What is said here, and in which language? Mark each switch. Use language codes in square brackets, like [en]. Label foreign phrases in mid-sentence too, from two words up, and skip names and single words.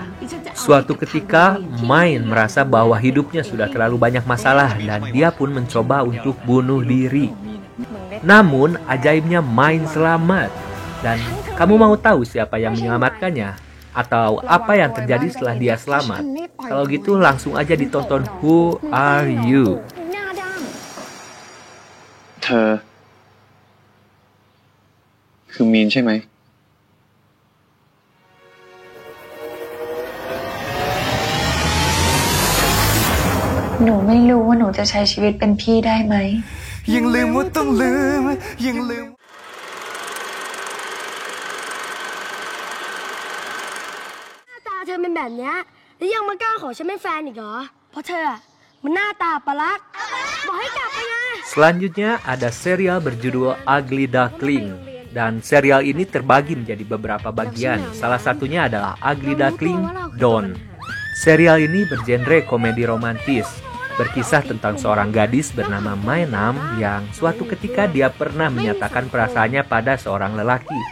[id] Suatu ketika Main merasa bahwa hidupnya sudah terlalu banyak masalah dan dia pun mencoba untuk bunuh diri. Namun ajaibnya Main selamat. Dan kamu mau tahu siapa yang menyelamatkannya? Atau apa yang terjadi setelah dia selamat? Kalau gitu langsung aja ditonton Who Are You? [th] เธอคือมีนใช่ไหม หนูไม่รู้ว่าหนูจะใช้ชีวิตเป็นพี่ได้ไหม ยังลืมว่าต้องลืมยังลืม เธอเป็นแบบนี้แล้วยังมากล้าขอฉันเป็นแฟนอีกเหรอเพราะเธอมันหน้าตาปลักบอกให้กลับไปไง [id] Selanjutnya ada serial berjudul Ugly Duckling. Dan serial ini terbagi menjadi beberapa bagian. Salah satunya adalah Ugly Duckling Dawn. Serial ini bergenre komedi romantis. Berkisah tentang seorang gadis bernama Mainam yang suatu ketika dia pernah menyatakan perasaannya pada seorang lelaki.